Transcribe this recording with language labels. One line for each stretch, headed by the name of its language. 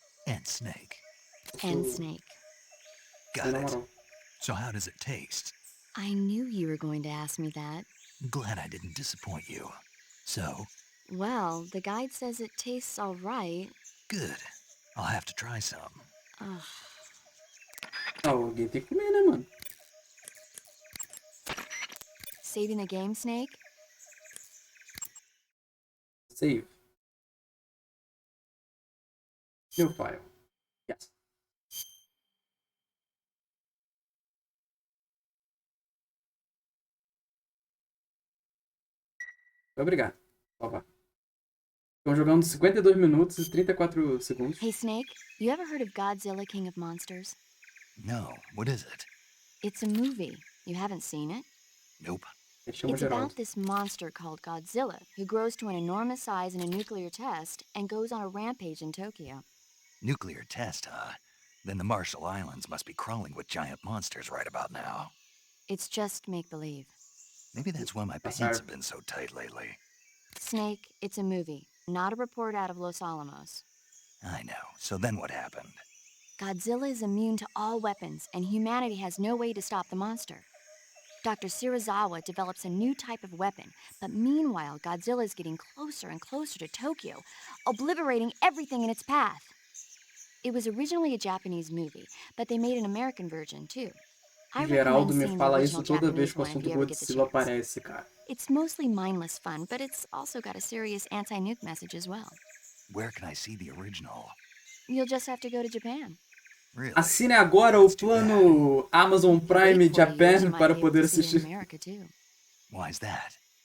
English: And snake. And snake. Got it. So how does it taste? I knew you were going to ask me that. Glad I didn't disappoint you. So? Well, the guide says it tastes all right. Good. I'll have to try some.
Portuguese: Alguém tem que comer, né, mano?
English: Saving the game, Snake? Save. New file. Yes.
Portuguese: Obrigado. Opa. Estão jogando 52 minutos e 34 segundos.
English: Hey, Snake, you ever heard of Godzilla, King of Monsters? No. What is it? It's a movie. You haven't seen it? Nope. It's about this monster called Godzilla, who grows to an enormous size in a nuclear test and goes on a rampage in Tokyo. Nuclear test, huh? Then the Marshall Islands must be crawling with giant monsters right about now. It's just make-believe. Maybe that's why my pants have been so tight lately. Snake, it's a movie, not a report out of Los Alamos. I know. So then what happened? Godzilla is immune to all weapons, and humanity has no way to stop the monster. Dr. Shirazawa develops a new type of weapon, but meanwhile, Godzilla is getting closer and closer to Tokyo, obliterating everything in its path. It was originally a Japanese movie, but they made an American version, too.
Portuguese: Geraldo me fala isso toda vez que o assunto Godzilla aparece, cara.
English: It's mostly mindless fun, but it's also got a serious anti-nuke message as well. Where can I see the original? You'll just have to go to Japan. Really?
Portuguese: Assine agora o plano Amazon Prime Japan para poder assistir.
English: Why is that?